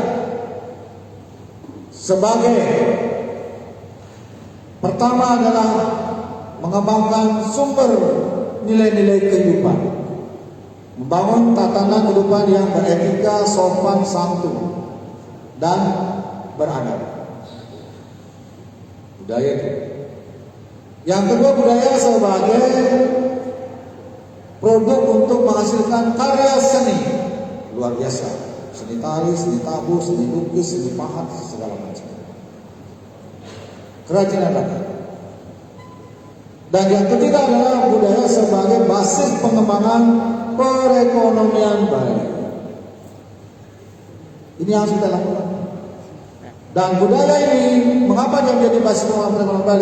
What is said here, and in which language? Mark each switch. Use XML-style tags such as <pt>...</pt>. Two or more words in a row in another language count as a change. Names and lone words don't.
<id>sebagai pertama adalah mengembangkan sumber nilai-nilai kehidupan, membangun tatanan kehidupan yang beretika, sopan, santun, dan beradab. Budaya itu. Yang kedua, budaya sebagai produk untuk menghasilkan karya seni luar biasa, seni tari, seni tabuh, seni lukis, seni pahat, segala macam. Kerajinan rakyat. Dan yang ketiga adalah budaya sebagai basis pengembangan perekonomian Bali. Ini yang harus kita lakukan. Dan budaya ini, mengapa dia menjadi basis pengembangan perekonomian Bali?</id>